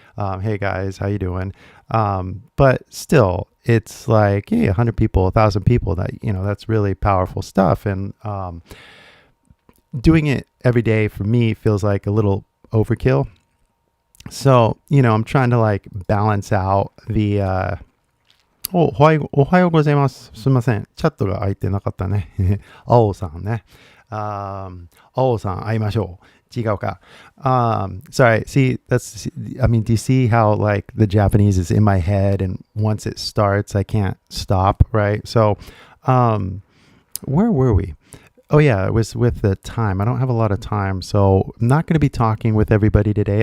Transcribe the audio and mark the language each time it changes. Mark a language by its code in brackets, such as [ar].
[en] Hey guys, how you doing? But still, it's like, 100 people, 1,000 people that, that's really powerful stuff. And doing it every day for me feels like a little overkill. So, I'm trying to like balance out the, [ja] おはようございます。すみません。チャットが開いてなかったね。青さんね。青さん会いましょう。違うか。 [en] Sorry. See, do you see how like the Japanese is in my head and once it starts, I can't stop, right? So, where were we? Oh yeah, it was with the time. I don't have a lot of time, so I'm not going to be talking with everybody today.